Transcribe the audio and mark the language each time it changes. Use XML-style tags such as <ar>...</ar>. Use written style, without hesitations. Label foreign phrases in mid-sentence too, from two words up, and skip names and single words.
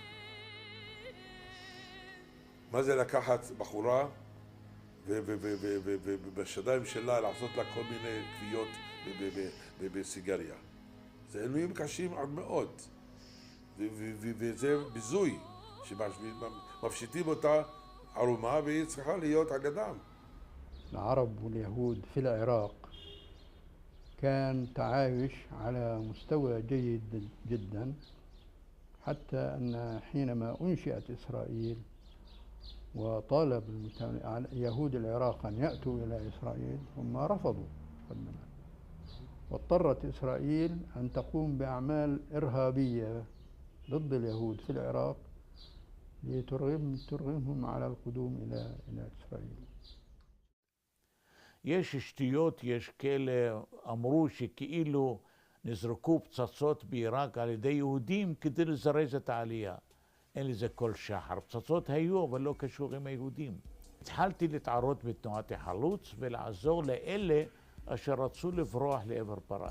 <he>מה זה לקחת בחורה ובשדיים שלה לעשות לה כל מיני כוויות בסיגריה? זה עינויים קשים עד מאוד, וזה ביזוי שמפשיטים אותה ערומה והיא צריכה להיות על ידם.</he> <ar>العرب واليهود في العراق كان تعايش على مستوى جيد جدا، حتى أن حينما أنشئت إسرائيل وطالب يهود العراق أن يأتوا إلى إسرائيل، هم رفضوا قدما، واضطرت إسرائيل أن تقوم بأعمال إرهابية ضد اليهود في العراق لترغمهم على القدوم إلى إسرائيل.</ar> <he>יש שטויות, יש כאלה אמרו שכאילו נזרקו פצצות בעיראק על ידי יהודים כדי לזרז את העלייה. אין לזה כל שחר. פצצות היו, אבל לא קשור עם היהודים. התחלתי להתערות בתנועת החלוץ ולעזור לאלה אשר רצו לברוח לעבר פרס.</he>